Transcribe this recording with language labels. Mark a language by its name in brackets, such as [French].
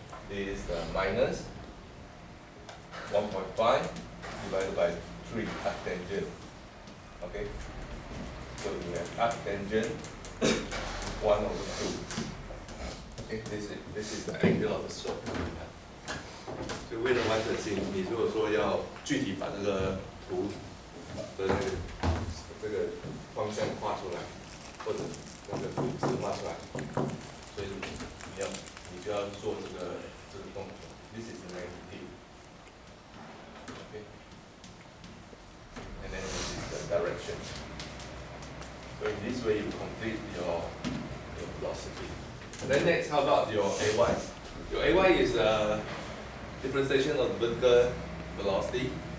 [English] It is minus 1.5 divided by 3 arctangent. Okay? So we have arctangent 1 over 2. Okay, this is the angle of the slope. [Chinese] 所以为了完整性，你如果说要具体把这个图的这个方向画出来，或者那个图纸画出来，所以你就要做这个动作。 [English] This is the magnitude. Okay. And then this is the direction. So in this way you complete your philosophy. And then next, how about your ay? Your ay is differentiation of the vertical velocity.